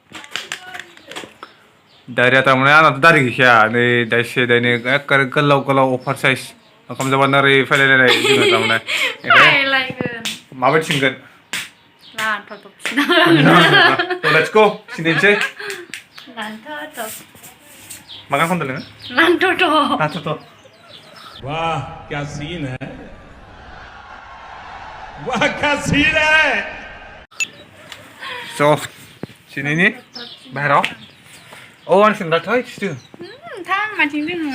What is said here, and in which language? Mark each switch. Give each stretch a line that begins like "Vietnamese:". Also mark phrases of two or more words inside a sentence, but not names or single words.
Bodo: दारिया थारमाने आंनाथ' दारि गैखाया नै दाइसे दाइनै एखेबारे गोलाव गोलाव अभार साइज ओंखाम जाबानो ओरै फैलायलायनाय जोङो थारमाने माबायदि सिनगोन
English: let's go
Bodo: सिननोसै मा गान खनदों नोङो लान्थ'थ'
Hindi: वाह क्या सीन है वाह क्या सीन है
Bodo: स' सिनैनि बाहेराव आं सेन्देलथ' सिथो माथिं दोङो